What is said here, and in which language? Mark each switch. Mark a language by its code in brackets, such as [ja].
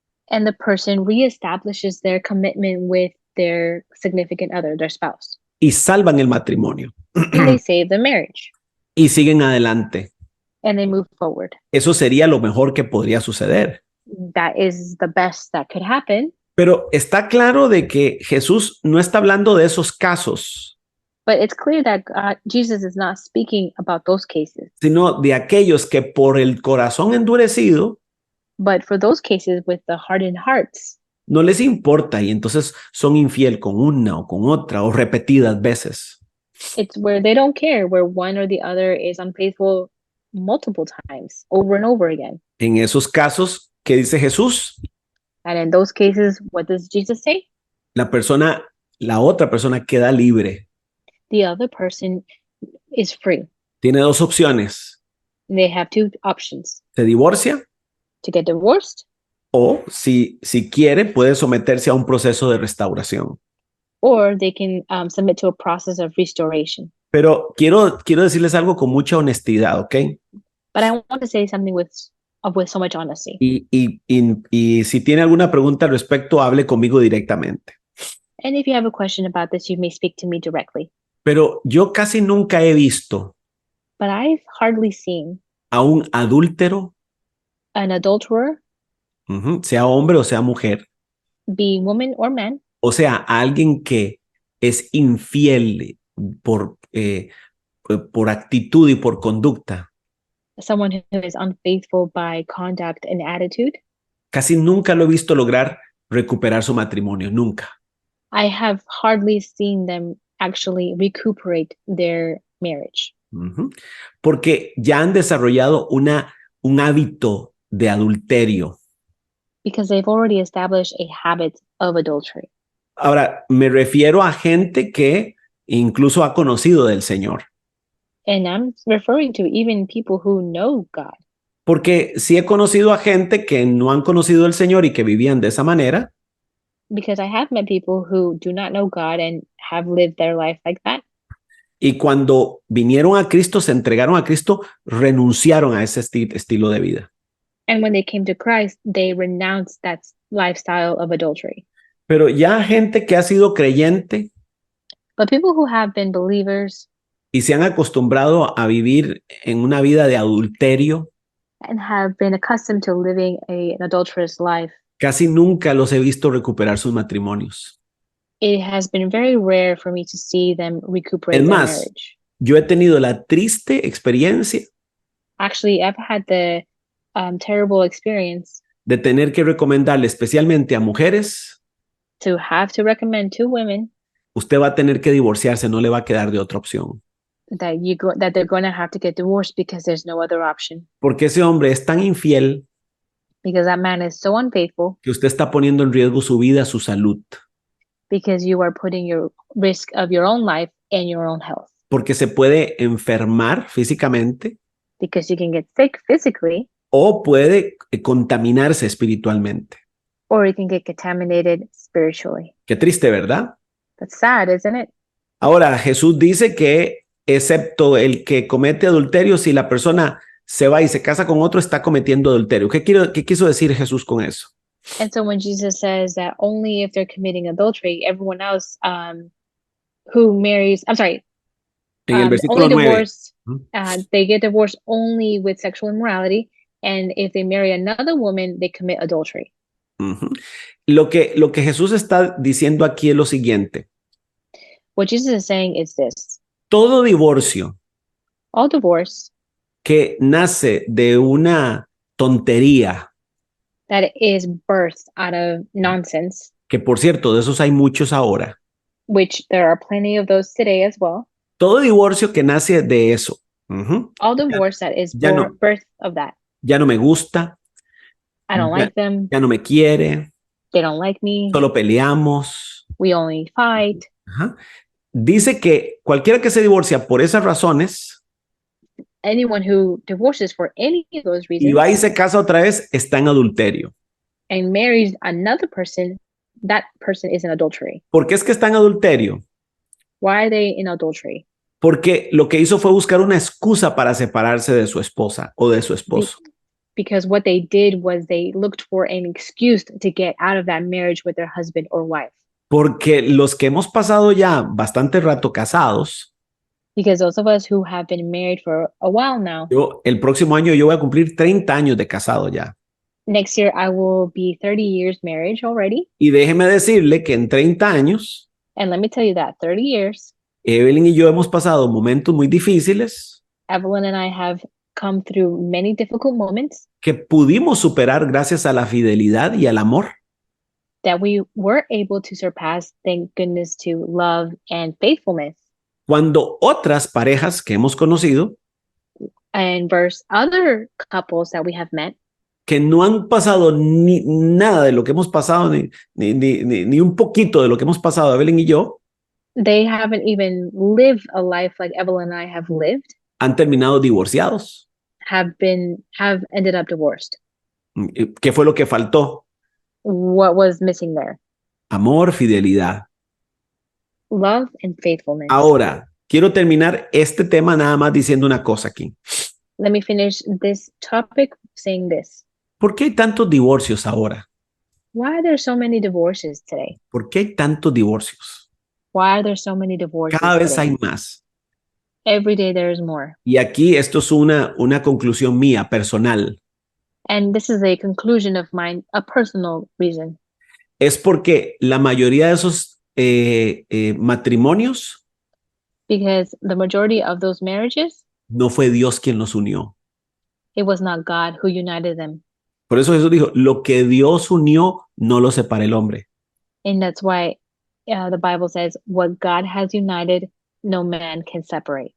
[en] And the person reestablishes their commitment with their significant other, their spouse. [es] Y salvan el matrimonio. [en] And they save the marriage. [es] Y siguen adelante. [en] And they move forward. [es] Eso sería lo mejor que podría suceder. [en] That is the best that could happen. [es] Pero está claro de que Jesús no está hablando de esos casos, [en] But it's clear that Jesus is not speaking about those cases, [es] sino de aquellos que por el corazón endurecido [en] but for those cases with the hardened hearts, [es] no les importa y entonces son infiel con una o con otra o repetidas veces. [en] it's where they don't care, where one or the other is unfaithful multiple times, over and over again. [es] En esos casos, ¿qué dice Jesús? [en] And in those cases, what does Jesus say? [es] La otra persona queda libre. [en] The other person is free. [es] Tiene dos opciones. [en] They have two options. [es] Se divorcia [en] to get divorced, [es] o si quiere, puede someterse a un proceso de restauración. [en] or they can submit to a process of restoration. [es] Pero quiero decirles algo con mucha honestidad, ¿ok? [en] But I want to say something with so much honesty. [es] Y si tiene alguna pregunta al respecto, hable conmigo directamente. [en] And if you have a question about this, you may speak to me directly. [es] Pero yo casi nunca he visto [en] But I've hardly seen [es] a un adúltero, [en] an adulterer, [es] sea hombre o sea mujer, [en] be woman or man, [es] o sea, a alguien que es infiel por actitud y por conducta. [en] someone who is unfaithful by conduct and attitude. [es] Casi nunca lo he visto lograr recuperar su matrimonio, nunca. [en] I have hardly seen them actually recuperate their marriage [es] Porque ya han desarrollado un hábito de adulterio. [en] because they've already established a habit of adultery. [es] Ahora, me refiero a gente que incluso ha conocido del Señor. [en] And I'm referring to even people who know God. [es] Porque sí he conocido a gente que no han conocido el Señor y que vivían de esa manera. [en] Because I have met people who do not know God and have lived their life like that. [es] Y cuando vinieron a Cristo, se entregaron a Cristo, renunciaron a ese estilo de vida. [en] And when they came to Christ, they renounced that lifestyle of adultery. [es] Pero ya gente que ha sido creyente [en] But people who have been believers [es] y se han acostumbrado a vivir en una vida de adulterio, [en] and have been accustomed to living an adulterous life, [es] casi nunca los he visto recuperar sus matrimonios. [en] it has been very rare for me to see them recuperate [es] Es [en] their [es] más, [en] marriage. [es] yo he tenido la triste experiencia [en] Actually, I've had the terrible experience [es] de tener que recomendarle especialmente a mujeres, [en] to have to recommend to women [es] usted va a tener que divorciarse, no le va a quedar de otra opción. [en] that they're going to have to get divorced because there's no other option. [es] Porque ese hombre es tan infiel [en] Because that man is so unfaithful, [es] que usted está poniendo en riesgo su vida, su salud. [en] because you are putting your risk of your own life and your own health. [es] Porque se puede enfermar físicamente [en] Because you can get sick physically, [es] o puede contaminarse espiritualmente. [en] or you can get contaminated spiritually. [es] Qué triste, ¿verdad? [en] That's sad, isn't it? [es] Ahora, Jesús dice que excepto el que comete adulterio, si la persona se va y se casa con otro, está cometiendo adulterio. ¿Qué quiso decir Jesús con eso? [en] And so when Jesus says that only if they're committing adultery, everyone else who marries, I'm sorry, [es] En el versículo [en] only [es] 9. [en] divorced, they get divorced only with sexual immorality. And if they marry another woman, they commit adultery. [es] Lo que Jesús está diciendo aquí es lo siguiente. [en] What Jesus is saying is this: [es] Todo divorcio [en] all divorce [es] que nace de una tontería, [en] that is birthed out of nonsense, [es] que por cierto, de esos hay muchos ahora. [en] which there are plenty of those today as well. [es] Todo divorcio que nace de eso. [en] All divorce that is [es] ya no. [en] birth of that. [es] Ya no me gusta. [en] I don't like them. [es] Ya no me quiere. [en] They don't like me. [es] Solo peleamos. [en] We only fight. [es] Dice que cualquiera que se divorcia por esas razones [en] Anyone who divorces for any of those reasons [es] y va y se casa otra vez está en adulterio. [en] and marries another person, that person is in adultery. [es] ¿Por qué es que está en adulterio? [en] Why are they in adultery? [es] Porque lo que hizo fue buscar una excusa para separarse de su esposa o de su esposo. [en] Because what they did was they looked for an excuse to get out of that marriage with their husband or wife. [es] Porque los que hemos pasado ya bastante rato casados, [en] Because those of us who have been married for a while now, [es] el próximo año yo voy a cumplir 30 años de casado ya. [en] next year I will be 30 years marriage already. [es] Y déjeme decirle que en 30 años, [en] And let me tell you that 30 years, [es] Evelyn y yo hemos pasado momentos muy difíciles [en] Evelyn and I have come through many difficult moments [es] que pudimos superar gracias a la fidelidad y al amor. [en] that we were able to surpass, thank goodness, to love and faithfulness. [es] Cuando otras parejas que hemos conocido, [en] And versus other couples that we have met, [es] que no han pasado ni nada de lo que hemos pasado, ni un poquito de lo que hemos pasado Evelyn y yo, [en] they haven't even lived a life like Evelyn and I have lived, [es] han terminado divorciados. [en] have ended up divorced. [es] ¿Qué fue lo que faltó? [en] What was missing there? [es] Amor, fidelidad. [en] Love and faithfulness. [es] Ahora, quiero terminar este tema nada más diciendo una cosa aquí. [en] Let me finish this topic saying this. [es] ¿Por qué hay tantos divorcios ahora? [en] Why are there so many divorces today? [es] ¿Por qué hay tantos divorcios? [en] Why are there so many divorces [es] Cada vez [en] today? [es] hay más. [en] Every day there is more. [es] Y aquí esto es una conclusión mía, personal. [en] And this is a conclusion of mine, a personal reason. [es] Es porque la mayoría de esos matrimonios [en] Because the majority of those marriages, [es] no fue Dios quien los unió. [en] it was not God who united them. [es] Por eso Jesús dijo, lo que Dios unió no lo separa el hombre. [en] And that's why the Bible says, what God has united, no man can separate.